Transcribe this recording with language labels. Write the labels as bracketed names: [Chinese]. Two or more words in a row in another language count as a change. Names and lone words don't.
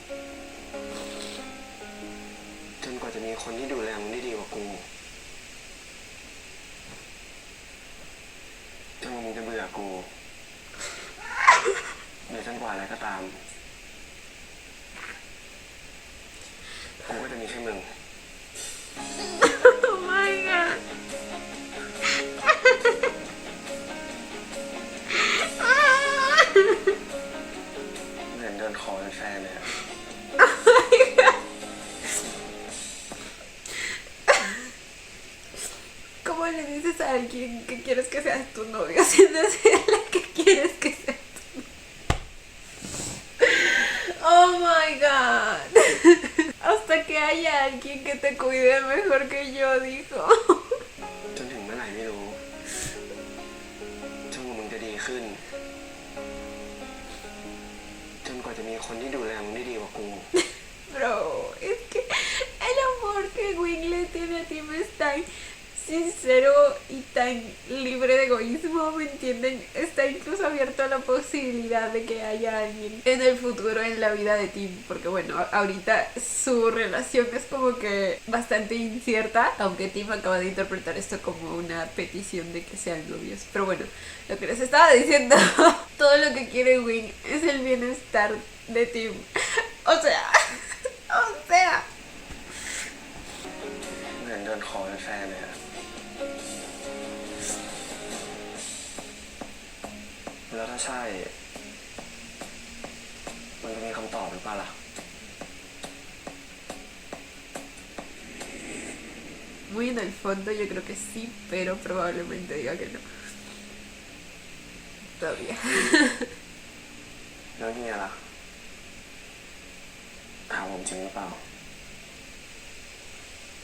[Thai] จนกว่าจะมีคนที่ดูแลมึงได้ดีกว่ากู จนกว่ามึงจะเบื่อกูหรือจนกว่าอะไรก็ตาม กูก็จะมีแค่มึง [English] Oh my god. [Thai] เหมือนเดินขอเป็นแฟนเลยอะ [Spanish] ¿Cómo le dices a alguien que quieres que seas tu novio sin decirle que quieres que sea tu novio? [English] Oh my god. [Spanish] Hasta que haya alguien que te cuide mejor que yo, dijo. [Thai] จนถึงเมื่อไหร่ไม่รู้ จนกว่ามึงจะดีขึ้น จนกว่าจะมีคนที่ดูแลมึงได้ดีกว่ากู [Spanish] Bro, es que el amor que Wing le tiene a Tim es tan sincero y tan libre de egoísmo, ¿me entienden? Está incluso abierto a la posibilidad de que haya alguien en el futuro en la vida de Tim, porque bueno, ahorita su relación es como que bastante incierta, aunque Tim acaba de interpretar esto como una petición de que sean novios. Pero bueno, lo que les estaba diciendo, todo lo que quiere Wing es el bienestar de Tim. O sea, [Thai] เหมือนเดินขอเป็นแฟนเลยอะแล้วถ้าใช่ มันจะมีคำตอบหรือเปล่าล่ะ [Spanish] muy en el fondo yo creo que sí, pero probablemente diga que no. Todavía. [Thai] แล้วเนี่ยล่ะถามผมจริงหรือเปล่า